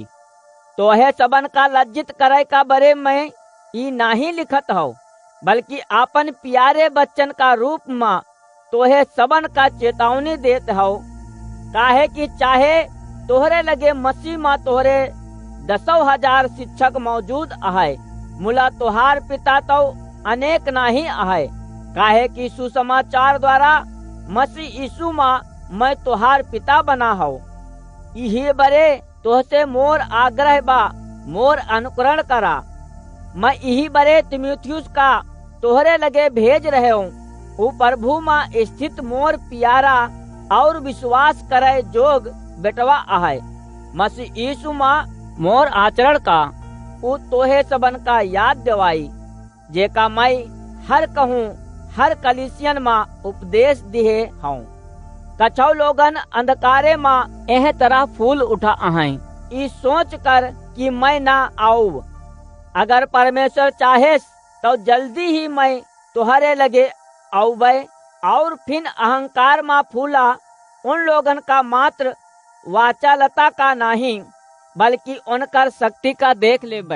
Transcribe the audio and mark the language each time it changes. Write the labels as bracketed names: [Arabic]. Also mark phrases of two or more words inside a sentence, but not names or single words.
[Awadhi] तोहे सबन का लज्जित करे का बरे में ई नहीं लिखत हो, बल्कि आपन प्यारे बच्चन का रूप में तोहे सबन का चेतावनी देत हो। काहे कि चाहे तोहरे लगे मसीह में तोहरे 10,000 शिक्षक मौजूद आहे, मुला तोहार पिता तो अनेक नहीं आहे। काहे कि सुसमाचार द्वारा मसीह यीशु में मैं तोहार पिता बना हो। यही बरे तोहसे मोर आग्रह बा, मोर अनुकरण करा। मैं यही बरे तीमुथियुस का तोहरे लगे भेज रहे हूँ। वो प्रभु में स्थित मोर प्यारा और विश्वास करे जोग बेटवा आहे। मसीह यीशु में मोर आचरण का वो तोहे सबन का याद दिवाई, जेका मैं हर कहूँ हर कलिसियन माँ उपदेश दिए हूँ। कछौ लोगन अंधकारे माँ एह तरह फूल उठा आहै, ई सोच कर कि मैं ना आऊँ। अगर परमेश्वर चाहेस तो जल्दी ही मैं तुहरे लगे आऊबे, और फिर अहंकार माँ फूला उन लोगन का मात्र वाचालता का नहीं बल्कि उनकर शक्ति का देख ले बई।